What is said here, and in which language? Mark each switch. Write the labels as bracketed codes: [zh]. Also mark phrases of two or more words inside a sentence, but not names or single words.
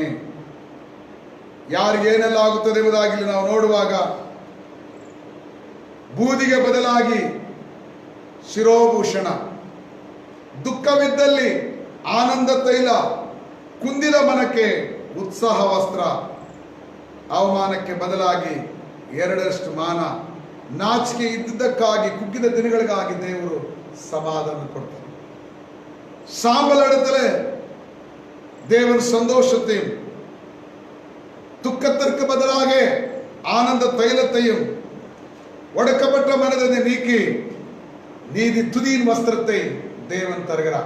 [kn] ಯಾರಿಗೇನೆಲ್ಲ ಆಗುತ್ತದೆ ಎಂಬುದಾಗಿ ನಾವು ನೋಡುವಾಗ, ಬೂದಿಗೆ ಬದಲಾಗಿ ಶಿರೋಭೂಷಣ, ದುಃಖವಿದ್ದಲ್ಲಿ ಆನಂದ ತೈಲ, ಕುಂದಿದ ಮನಕ್ಕೆ ಉತ್ಸಾಹ ವಸ್ತ್ರ, ಅವಮಾನಕ್ಕೆ ಬದಲಾಗಿ ಎರಡರಷ್ಟು ಮಾನ, ನಾಚಿಕೆ ಇದ್ದುದಕ್ಕಾಗಿ ಕುಗ್ಗಿದ ದಿನಗಳಿಗಾಗಿ ದೇವರು ಸಮಾಧಾನ ಕೊಡ್ತಾರೆ. [ta] சாம்பலிடத்துல தேவன் சந்தோஷத்தையும், துக்கத்திற்கு பதிலாக ஆனந்த தைலத்தையும், ஒடுக்கப்பட்ட மனதை நீக்கி நீதி துதியின் வஸ்திரத்தை தேவன் தருகிறார்.